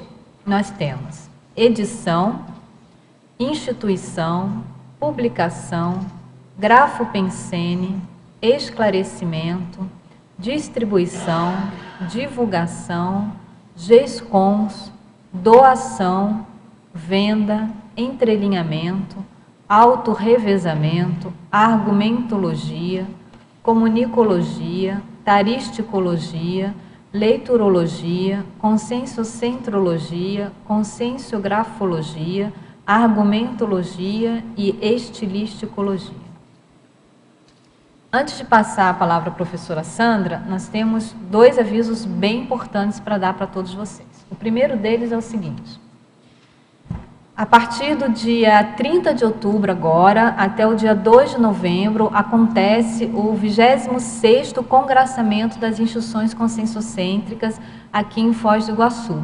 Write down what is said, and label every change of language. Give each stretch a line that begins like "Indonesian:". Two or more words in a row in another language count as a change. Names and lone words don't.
Portuguese: nós temos edição, instituição, publicação, grafo pensene, esclarecimento, distribuição, divulgação, GESCONs, doação, venda, entrelinhamento, autorrevezamento, argumentologia, comunicologia, taristicologia, leiturologia, conscienciocentrologia, conscienciografologia, argumentologia e estilisticologia. Antes de passar a palavra à professora Sandra, nós temos 2 avisos bem importantes para dar para todos vocês. O primeiro deles é o seguinte: a partir do dia 30 de outubro agora, até o dia 2 de novembro, acontece o 26º Congraçamento das Instituições Conscienciocêntricas aqui em Foz do Iguaçu.